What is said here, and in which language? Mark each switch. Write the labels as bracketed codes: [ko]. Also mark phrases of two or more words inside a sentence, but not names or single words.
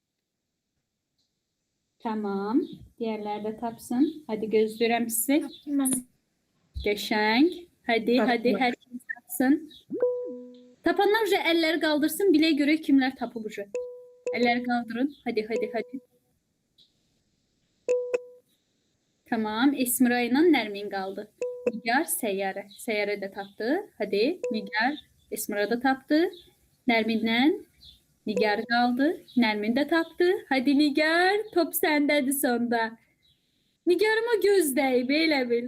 [az] Tamam. Diğerləri də tapsın. Hadi gözləyirəm sizi. Qəşəng. Hadi, hadi hər kəs tapsın. Tapanlar uca əlləri qaldırsın. Bilə görək kimlər tapıb uca. Əlləri qaldırın. Hadi, hadi, hadi. Tamam. Esmira ilə Nərmin qaldı. Nigar, Səyyarə. Səyyarə də tapdı. Hadi, Nigar, Esmira da tapdı. Nərminlə Nigar qaldı. Nərmin də tapdı. Hadi Nigar, top səndədir sonda. Nigarıma göz dəyib, elə bil.